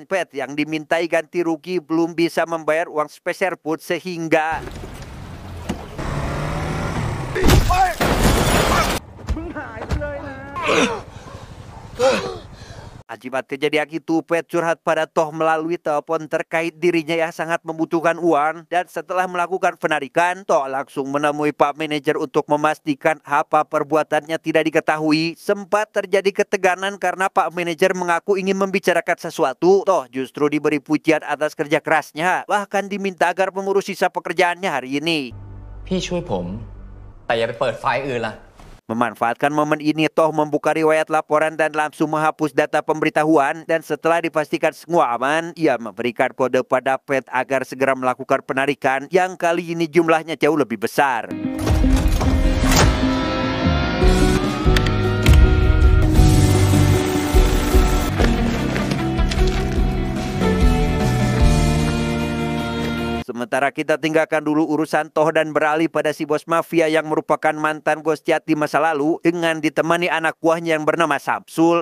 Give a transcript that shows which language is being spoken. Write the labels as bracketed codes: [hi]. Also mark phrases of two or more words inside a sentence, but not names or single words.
[id] Pet yang dimintai ganti rugi belum bisa membayar uang sepeser pun sehingga akibat kejadian itu, Pet curhat pada Toh melalui telepon terkait dirinya yang sangat membutuhkan uang, dan setelah melakukan penarikan, Toh langsung menemui Pak Manajer untuk memastikan apa perbuatannya tidak diketahui. Sempat terjadi ketegangan karena Pak Manajer mengaku ingin membicarakan sesuatu. Toh justru diberi pujian atas kerja kerasnya, bahkan diminta agar mengurus sisa pekerjaannya hari ini. [th] พี่ช่วยผมแต่อย่าไปเปิดไฟล์อื่นล่ะ [id] Memanfaatkan momen ini, Toh membuka riwayat laporan dan langsung menghapus data pemberitahuan, dan setelah dipastikan semua aman, ia memberikan kode pada Pet agar segera melakukan penarikan yang kali ini jumlahnya jauh lebih besar. Sementara kita tinggalkan dulu urusan Toh dan beralih pada si bos mafia yang merupakan mantan bos jahat di masa lalu dengan ditemani anak buahnya yang bernama Samsul.